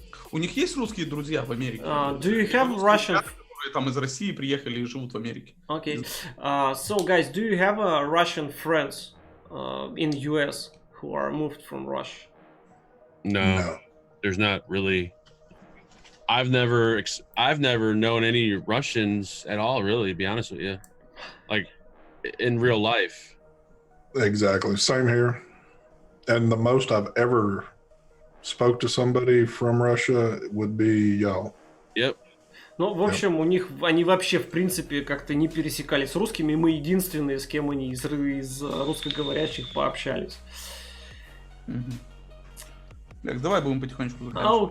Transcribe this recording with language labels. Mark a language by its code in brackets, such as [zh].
[ru] У них есть русские друзья в Америке? [en] Do you have [ru] Русские [en] Russian? [ru] ребята, которые там из России приехали и живут в Америке. [en] Okay. So guys, do you have Russian friends in US who are moved from Russia? No, there's not really. I've never known any Russians at all, really, to be honest with you. Like in real life. Exactly. Same here. And the most I've ever spoke to somebody from Russia would be y'all. Yep. [ru] Ну, в общем, они вообще, в принципе, как-то не пересекались с русскими, и мы единственные, с кем они из русскоговорящих пообщались. Так, давай будем потихонечку заканчивать.